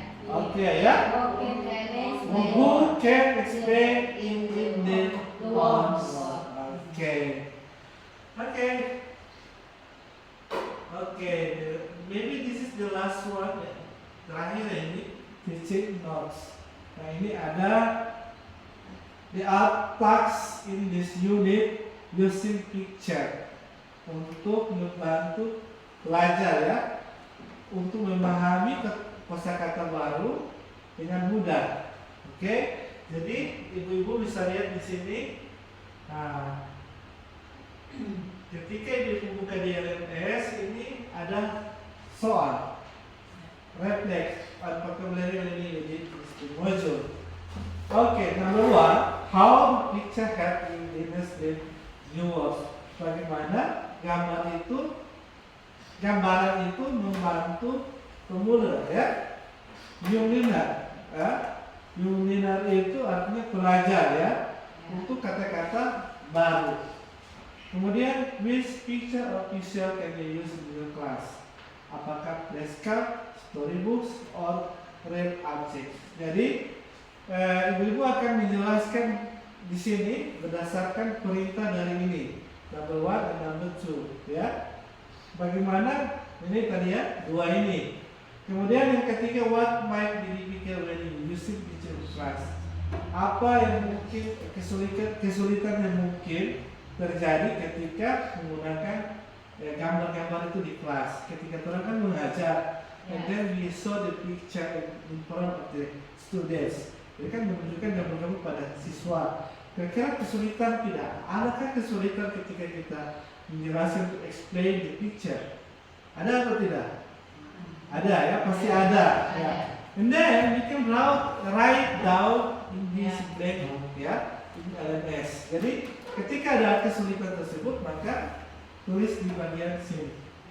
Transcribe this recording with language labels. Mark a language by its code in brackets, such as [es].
[en] Okay, ya. Who can explain in the one word? Okay. Maybe this is the last one. [id] Terakhir ini teaching notes. Nah ini ada [en] the art tasks in this unit using picture [id] untuk membantu pelajar ya untuk memahami kosakata baru dengan mudah. Oke, jadi ibu-ibu bisa lihat di sini. Nah, ketika ibu buka di LMS ini ada soal refleks atau vocabulary ini di module. [en] Oke, number 1, how the picture help in understand new words. [id] Bagaimana gambaran itu membantu pemula ya. New learner ya. New learner itu artinya pelajar ya, untuk kata-kata baru. [en] Kemudian which picture or visual can you use in your class? [id] Apakah flashcard, storybooks, [en] or real objects? [id] Jadi ibu-ibu akan menjelaskan di sini berdasarkan perintah dari ini, number 1 dan number 2 ya. Bagaimana ini tadi ya, 2 ini. Kemudian yang ketiga, [en] what might be difficult when you using picture class? [id] Apa yang mungkin kesulitan yang mungkin terjadi ketika menggunakan gambar-gambar itu di kelas. Ketika orang kan mengajar, [en] and then we saw the picture in front of the students. [id] Jadi kan menunjukkan gambar-gambar pada siswa. Kira-kira kesulitan tidak? Adakah kesulitan ketika kita menjelaskan [en] to explain the picture? [id] Ada atau tidak? Ada ya, pasti ada. Ya. [en] And then we can write down in this blank ya, in LMS. [id] Jadi ketika ada kesulitan tersebut maka tulis di bagian sini.